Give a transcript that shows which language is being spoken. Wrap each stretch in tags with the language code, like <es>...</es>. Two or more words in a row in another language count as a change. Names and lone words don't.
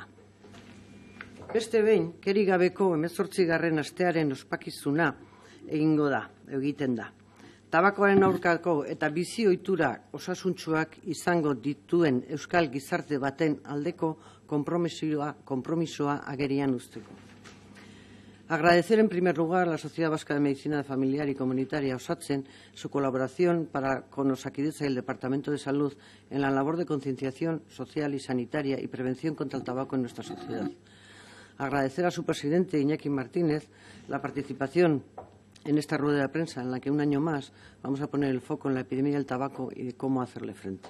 <eu>Beste behin, kerik gabeko 18. astearen ospakizuna egiten da. Tabakoaren aurkako eta bizi ohitura osasuntsuak izango dituen euskal gizarte baten aldeko konpromisoa agerian uzteko.</eu> <es>Agradecer en primer lugar a la Sociedad Vasca de Medicina Familiar y Comunitaria, Osatzen, su colaboración con Osakidetza y el Departamento de Salud en la labor de concienciación social y sanitaria y prevención contra el tabaco en nuestra sociedad. Agradecer a su presidente, Iñaki Martínez, la participación en esta rueda de prensa en la que un año más vamos a poner el foco en la epidemia del tabaco y de cómo hacerle frente.</es>